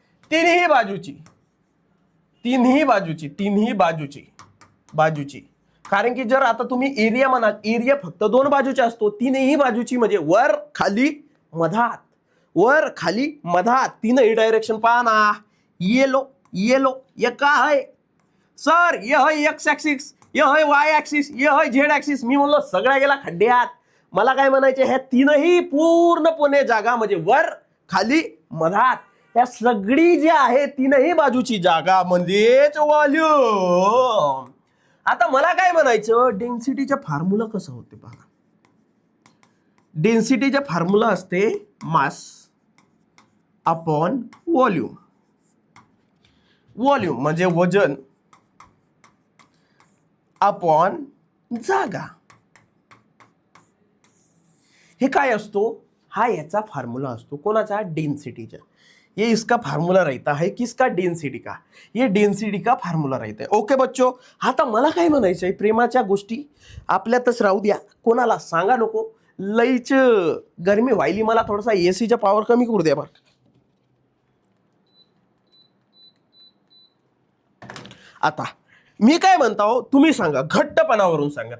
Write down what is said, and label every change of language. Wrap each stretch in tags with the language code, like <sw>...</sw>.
<mr>तीनही बाजूची, तीनही बाजूची, तीनही बाजूची. कारण की जर आता तुम्ही एरिया म्हणाल, एरिया फक्त दोन बाजूचा असतो, तीनही बाजूची म्हणजे वर खाली मधात, वर खाली मधात, तीनही डायरेक्शन पहा ना.</mr> <hi>येलो येलो ये का है सर? ये है एक्स ऍक्सिस, ये है वाय ऍक्सिस, ये है झेड ऍक्सिस.</hi> <mr>मी म्हणलो सगळ्या गेला खड्ड्यात. मला काय म्हणायचे, ह्या तीनही पूर्णपणे जागा म्हणजे वर खाली मधात, ह्या सगळी जी आहे तीनही बाजूची जागा म्हणजेच व्हॉल्यूम. आता मला काय म्हणायचं, डेन्सिटीचा फॉर्म्युला कसं होते पहा. डेन्सिटीचा फॉर्म्युला असते मास अपॉन व्हॉल्यूम. व्हॉल्यूम म्हणजे वजन अपॉन जागा. हे काय असतो? हा याचा फॉर्म्युला असतो कोणाचा? डेन्सिटीचा.</mr> <hi>ये इसका फार्मूला रहता है किसका? डेन्सिटी का. ये डेन्सिटी का फार्मूला रहता है.</hi> <mr>ओके बच्चो, आता मला काय म्हणायचं आहे, प्रेमाच्या गोष्टी आपल्यातच राहू द्या, कोणाला सांगा नको. लईच गरमी व्हायली, मला थोडासा एसीचा पॉवर कमी करू द्या बरं. आता मी काय म्हणतो तुम्ही सांगा, घट्टपणावरून सांगा.</mr>